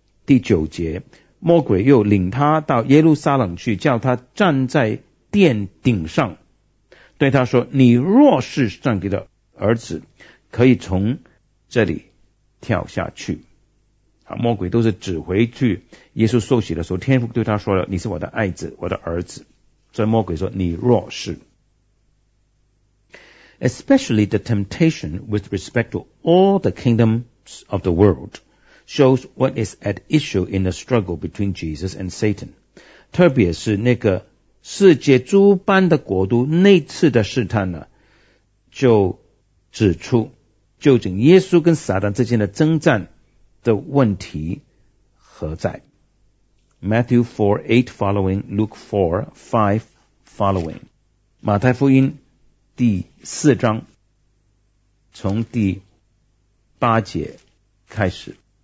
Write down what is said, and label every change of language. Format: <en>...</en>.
<zh>第九节，魔鬼又领他到耶路撒冷去，叫他站在殿顶上，对他说，你若是上帝的儿子，可以从这里跳下去。好，魔鬼都是指回去耶稣受洗的时候天父对他说了，你是我的爱子，我的儿子。所以魔鬼说，你若是。</zh> <en>Especially the temptation with respect to all the kingdoms of the world shows what is at issue in the struggle between Jesus and Satan.</en> <zh>特别是那个世界诸般的国度那次的试探呢，就指出究竟耶稣跟撒旦之间的征战的问题何在。</zh> <en>Matthew 4:8 following, Luke 4:5 following,</en> <zh>马太福音第四章从第八节开始。</zh>